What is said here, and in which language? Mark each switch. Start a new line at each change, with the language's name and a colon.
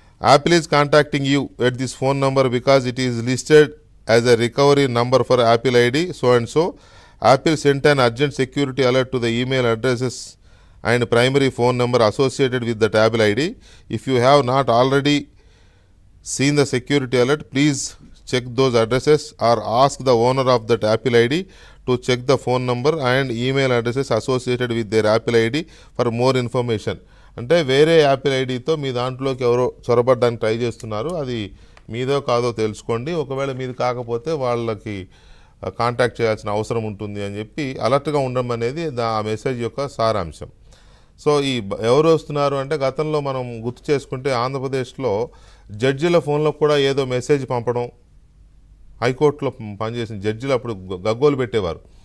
English: Apple is contacting you at this phone number because it is listed as a recovery number for Apple ID so and so. Apple sent an urgent security alert to the email addresses and primary phone number associated with that Apple ID. If you have not already seen the security alert, please check those addresses or ask the owner of that Apple ID to check the phone number and email addresses associated with their Apple ID for more information.
Telugu: అంటే వేరే Apple ఐడితో మీ దాంట్లోకి ఎవరో చొరబడ్డానికి try చేస్తున్నారు. అది మీదో కాదో తెలుసుకోండి. ఒకవేళ మీది కాకపోతే వాళ్ళకి కాంటాక్ట్ చేయాల్సిన అవసరం ఉంటుంది అని చెప్పి అలర్ట్గా ఉండడం అనేది ఆ మెసేజ్ యొక్క సారాంశం. సో ఎవరు వస్తున్నారు అంటే గతంలో మనం గుర్తు చేసుకుంటే ఆంధ్రప్రదేశ్లో జడ్జిల ఫోన్లో కూడా ఏదో మెసేజ్ పంపడం, హైకోర్టులో పనిచేసిన జడ్జిలు అప్పుడు గగ్గోలు పెట్టేవారు.